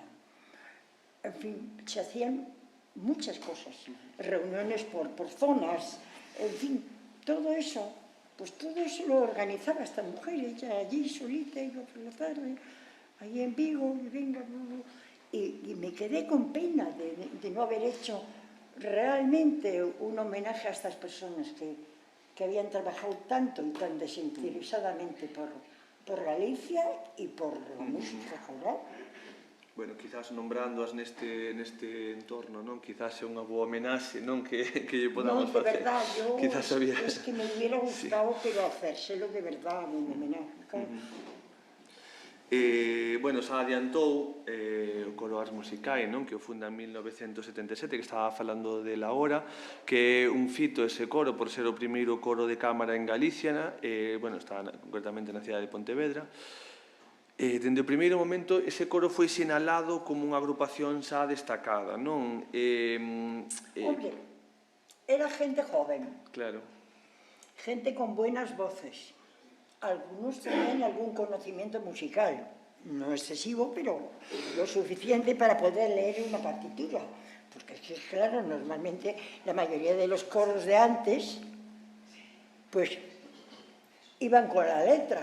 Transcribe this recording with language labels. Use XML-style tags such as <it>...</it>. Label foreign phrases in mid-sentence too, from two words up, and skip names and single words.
<es>En fin, se hacían muchas cosas, reuniones por zonas, en fin, todo eso Pues todo eso lo organizaba esta mujer, ella allí solita, iba por la tarde, ahí en Vigo, y venga, y me quedé con pena de no haber hecho realmente un homenaje a estas personas que habían trabajado tanto y tan desinteresadamente por Galicia y por la música coral.</es> <gl>Bueno, quizás nombrándoas neste entorno, non? Quizás é unha boa homenaxe, non? Que lle podamos</gl> <es>No, de</es> <gl>facer.</gl> <es>verdad, yo Quizás había... es que me hubiera gustado, pero hacérselo de verdad, un homenaje.</es> <gl>Bueno, xa adiantou o coro Ars Musicae, non? Que o funda en 1977, que estaba falando dela hora, que é un fito ese coro por ser o primeiro coro de cámara en Galicia, bueno, está concretamente na cidade de Pontevedra. Dende o primeiro momento, ese coro foi sinalado como unha agrupación xa destacada, non?</gl> <es>Hombre, era gente joven, Claro. gente con buenas voces. Algunos tenían algún conocimiento musical, no excesivo, pero lo suficiente para poder leer una partitura. Porque es que, claro, normalmente la mayoría de los coros de antes, pues, iban con la letra.</es>